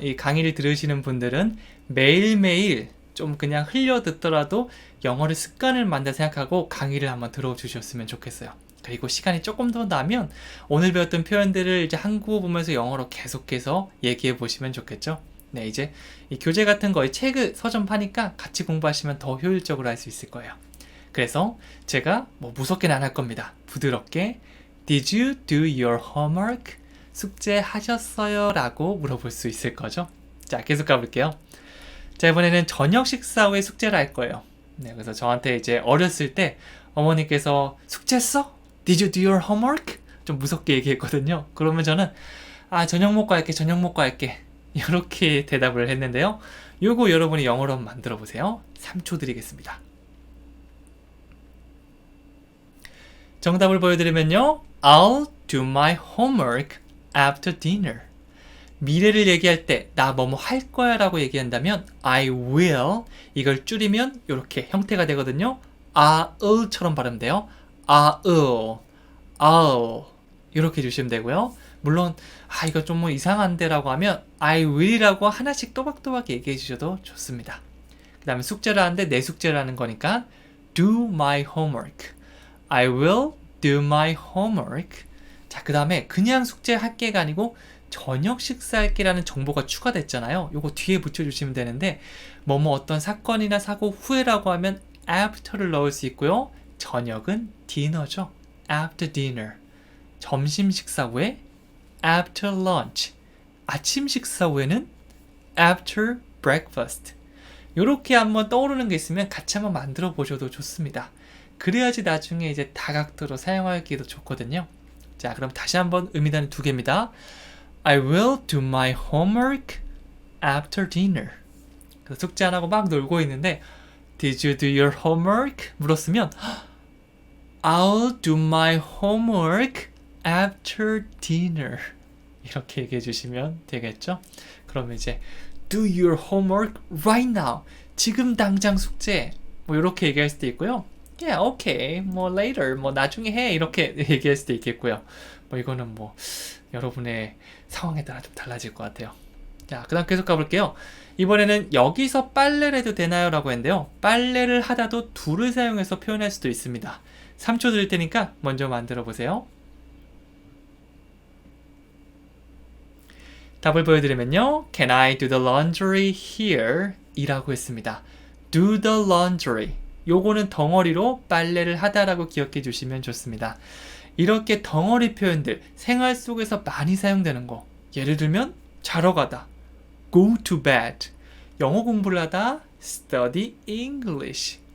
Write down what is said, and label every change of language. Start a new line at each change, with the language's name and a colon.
Korean: 이 강의를 들으시는 분들은 매일매일 좀 그냥 흘려 듣더라도 영어를 습관을 만든다 생각하고 강의를 한번 들어주셨으면 좋겠어요. 그리고 시간이 조금 더 나면 오늘 배웠던 표현들을 이제 한국어 보면서 영어로 계속해서 얘기해 보시면 좋겠죠. 네, 이제 이 교재 같은 거에 책 서점 파니까 같이 공부하시면 더 효율적으로 할 수 있을 거예요. 그래서 제가 뭐 무섭게는 안 할 겁니다. 부드럽게
English: Did you do your homework?
Korean: 숙제하셨어요? 라고 물어볼 수 있을 거죠. 자, 계속 가볼게요. 자, 이번에는 저녁 식사 후에 숙제를 할 거예요. 네, 그래서 저한테 이제 어렸을 때 어머니께서 숙제했어?
English: Did you do your homework?
Korean: 좀 무섭게 얘기했거든요. 그러면 저는 저녁 먹고 할게 이렇게 대답을 했는데요. 요거 여러분이 영어로 한번 만들어 보세요. 3초 드리겠습니다. 정답을 보여드리면요.
English: I'll do my homework after dinner.
Korean: 미래를 얘기할 때 나 뭐뭐 할 거야 라고 얘기한다면 I will 이걸 줄이면 이렇게 형태가 되거든요. I'll처럼 발음돼요. I'll 이렇게 해주시면 되고요. 물론 이거 좀 뭐 이상한데 라고 하면 I will이라고 하나씩 또박또박 얘기해 주셔도 좋습니다. 그 다음에 숙제를 하는데 내 숙제를 하는 거니까
English: do my homework. I will do my homework.
Korean: 자, 그 다음에 그냥 숙제할 게가 아니고 저녁 식사할 게라는 정보가 추가됐잖아요. 요거 뒤에 붙여주시면 되는데 뭐뭐 어떤 사건이나 사고 후에라고 하면 after를 넣을 수 있고요. 저녁은 dinner죠.
English: after dinner.
Korean: 점심 식사 후에
English: after lunch.
Korean: 아침 식사 후에는
English: after breakfast.
Korean: 요렇게 한번 떠오르는 게 있으면 같이 한번 만들어 보셔도 좋습니다. 그래야지 나중에 이제 다각도로 사용하기도 좋거든요. 자, 그럼 다시 한번 의미단위 2개입니다.
English: I will do my homework after dinner.
Korean: 그래서 숙제 안 하고 막 놀고 있는데
English: Did you do your homework?
Korean: 물었으면
English: I'll do my homework after dinner.
Korean: 이렇게 얘기해 주시면 되겠죠? 그러면 이제
English: do your homework right now.
Korean: 지금 당장 숙제. 뭐 이렇게 얘기할 수도 있고요.
English: Yeah, okay.
Korean: 뭐 later. 뭐 나중에 해. 이렇게 얘기할 수도 있겠고요. 뭐 이거는 뭐 여러분의 상황에 따라 좀 달라질 것 같아요. 자, 그 다음 계속 가볼게요. 이번에는 여기서 빨래를 해도 되나요? 라고 했는데요. 빨래를 하다도 do를 사용해서 표현할 수도 있습니다. 3초 드릴 테니까 먼저 만들어 보세요. 답을 보여드리면요.
English: Can I do the laundry here?
Korean: 이라고 했습니다.
English: Do the laundry.
Korean: 요거는 덩어리로 빨래를 하다라고 기억해 주시면 좋습니다. 이렇게 덩어리 표현들 생활 속에서 많이 사용되는 거. 예를 들면 자러 가다.
English: Go to bed.
Korean: 영어 공부를 하다.
English: Study English.